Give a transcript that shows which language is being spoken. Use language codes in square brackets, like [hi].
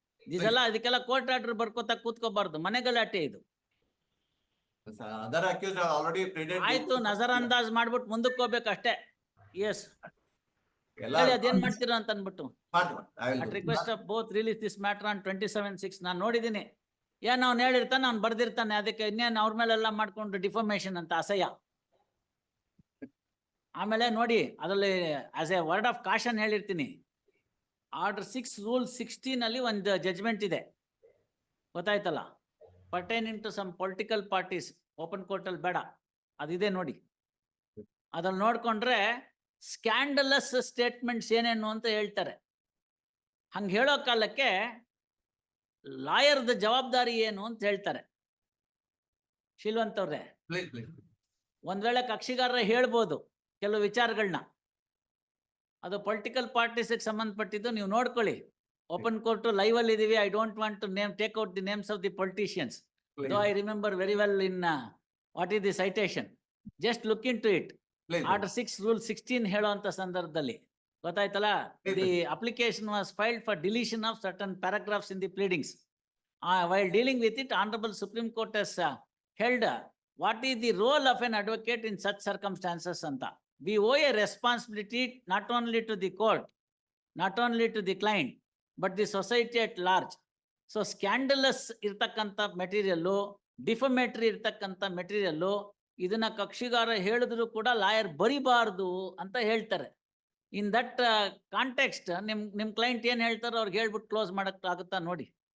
[kn] ಇದೆಲ್ಲ ಅದಕ್ಕೆಲ್ಲ court order ಬರ್ಕೋತಾ ಕೂತ್ಕೋಬಾರ್ದು, ಮನೆ ಗಲಾಟೆ ಇದು. [en] Other accused have already pleaded. [kn] ಆಯ್ತು, ನಜರ್ ಅಂದಾಜ್ ಮಾಡ್ಬಿಟ್ಟು ಮುಂದಕ್ಕೆ ಹೋಗ್ಬೇಕಷ್ಟೇ. ಎಸ್, ಅದೇನ್ ಮಾಡ್ತೀರಾ ಅಂತ ಅನ್ಬಿಟ್ಟು. [en] Request of both release this matter on 27/6. [kn] ನಾನು ನೋಡಿದೀನಿ. ಏನ್ ಅವ್ನು ಹೇಳಿರ್ತಾನೆ, ಅವ್ನು ಬರ್ದಿರ್ತಾನೆ. ಅದಕ್ಕೆ ಇನ್ನೇನು ಅವ್ರ ಮೇಲೆಲ್ಲ ಮಾಡ್ಕೊಂಡು ಡಿಫಾಮೇಶನ್ ಅಂತ ಅಸಹ್ಯ. ಆಮೇಲೆ ನೋಡಿ, ಅದರಲ್ಲಿ [en] as a word of caution [kn] ಹೇಳಿರ್ತೀನಿ. ಆರ್ಡರ್ 6 ರೂಲ್ 16 ಅಲ್ಲಿ ಒಂದು ಜಜ್ಮೆಂಟ್ ಇದೆ, ಗೊತ್ತಾಯ್ತಲ್ಲ? [en] Pertaining to some political parties. [kn] Open court ಅಲ್ಲಿ ಬೇಡ, ಅದಿದೆ ನೋಡಿ. ಅದ್ರಲ್ಲಿ ನೋಡ್ಕೊಂಡ್ರೆ ಸ್ಕ್ಯಾಂಡಲಸ್ ಸ್ಟೇಟ್ಮೆಂಟ್ಸ್ ಏನೇನು ಅಂತ ಹೇಳ್ತಾರೆ. ಹಂಗೆ ಹೇಳೋ ಕಾಲಕ್ಕೆ ಲಾಯರ್ದ ಜವಾಬ್ದಾರಿ ಏನು ಅಂತ ಹೇಳ್ತಾರೆ. ಶೀಲ್ವಂತ್ ಅವ್ರೆ, ಒಂದ್ ವೇಳೆ ಕಕ್ಷಿಗಾರರ ಹೇಳ್ಬೋದು ಕೆಲವು ವಿಚಾರಗಳನ್ನ. ಅದು ಪೊಲಿಟಿಕಲ್ ಪಾರ್ಟೀಸ್ಗೆ ಸಂಬಂಧಪಟ್ಟಿದ್ದು, ನೀವು ನೋಡ್ಕೊಳ್ಳಿ. ಓಪನ್ ಕೋರ್ಟ್ ಲೈವ್ ಅಲ್ಲಿ ಇದೀವಿ. [en] I don't want to take out the names of the politicians. Though I remember very well in what is the citation. Just look into it. [kn] Order 6 rule 16 ಹೇಳುವಂತ ಸಂದರ್ಭದಲ್ಲಿ ಗೊತ್ತಾಯ್ತಲ್ಲ? [en] The application was filed for deletion of certain paragraphs in the pleadings. While dealing with it, Honorable Supreme Court has held what is the role of an advocate in such circumstances anta. We owe a responsibility not only to the court, not only to the client, but the society at large. [kn] So ಸ್ಕ್ಯಾಂಡಲಸ್ ಇರ್ತಕ್ಕಂಥ material, ಡಿಫಮೇಟರಿ ಇರ್ತಕ್ಕಂಥ material, ಇದನ್ನ ಕಕ್ಷಿಗಾರ ಹೇಳಿದ್ರು ಕೂಡ lawyer ಬರಿಬಾರ್ದು ಅಂತ ಹೇಳ್ತಾರೆ. [en] in that context [kn] ನಿಮ್ client ಏನ್ ಹೇಳ್ತಾರೋ ಅವ್ರಿಗೆ ಹೇಳ್ಬಿಟ್ಟು ಕ್ಲೋಸ್ ಮಾಡಕ್ ಆಗುತ್ತಾ ನೋಡಿ.